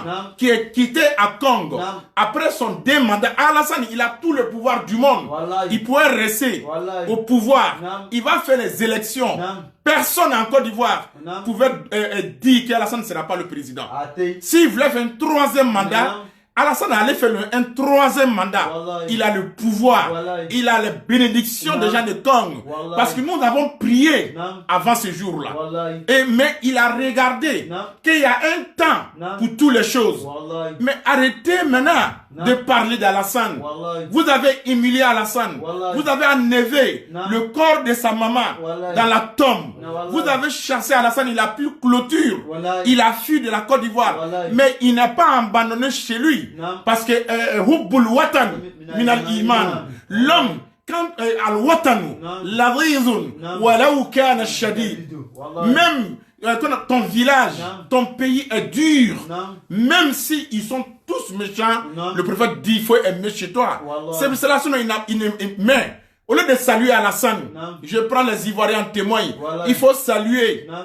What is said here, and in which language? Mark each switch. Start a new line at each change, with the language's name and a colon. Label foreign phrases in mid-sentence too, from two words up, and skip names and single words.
French: Nam. qui est quitté à Congo. Nam. Après son démandat, Alassane, il a tout le pouvoir du monde. Wallahi. Il pourrait rester Wallahi. au pouvoir. Nam. Il va faire les élections. Nam. Personne en Côte d'Ivoire Nam. pouvait dire qu'Alassane ne sera pas le président. Athée. S'il voulait faire un 3e mandat, Nam. Alassane allait faire un 3e mandat. Wallahi. Il a le pouvoir. Wallahi. Il a les bénédictions Nam. des gens de Congo. Wallahi. Parce que nous avons prié Nam. avant ce jour-là. Wallahi. Mais il a regardé Nam. qu'il y a un temps Nam. pour toutes les choses. Wallahi. Mais arrêtez maintenant Nam. de parler d'Alassane. Wallahi. Vous avez humilié Alassane. Wallahi. Vous avez enlevé Nam. le corps de sa maman Wallahi. dans la tombe. Wallahi. Vous avez chassé Alassane. Il a plus clôture. Wallahi. Il a fui de la Côte d'Ivoire. Wallahi. Mais il n'a pas abandonné chez lui. Nam. Parce que
Arabic: حب الوطن من الإيمان.
French: L'homme, quand Al-Watanu, Nam. Larizun, Nam.
Arabic: ولو كان شديد.
French: Wallahi. Même quand ton village, Nam. ton pays est dur, Nam. même si ils sont tous méchants, Nam. le prophète dit il faut aimer chez toi. Wallah. C'est pour cela mais au lieu de saluer Alassane, Nam. je prends les Ivoiriens en témoin. Wallah. Il faut saluer Nam.